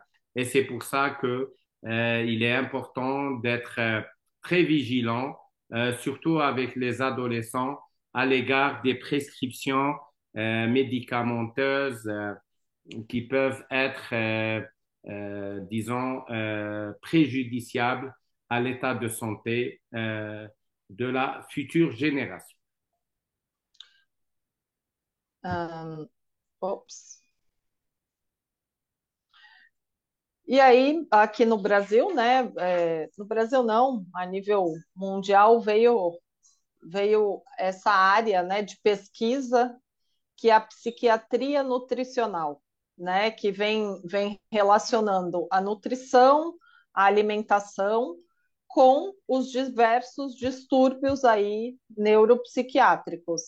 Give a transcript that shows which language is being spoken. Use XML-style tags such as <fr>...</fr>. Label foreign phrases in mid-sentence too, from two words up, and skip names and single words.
<fr>Et c'est pour ça que il est important d'être très vigilant, surtout avec les adolescents, à l'égard des prescriptions médicamenteuses qui peuvent être, disons, préjudiciables à l'état de santé de la future génération.</fr> <pt>Ops. E aí, aqui no Brasil, né? No Brasil não, a nível mundial veio essa área, né, de pesquisa, que é a psiquiatria nutricional, né, que vem relacionando a nutrição, a alimentação com os diversos distúrbios aí neuropsiquiátricos.</pt>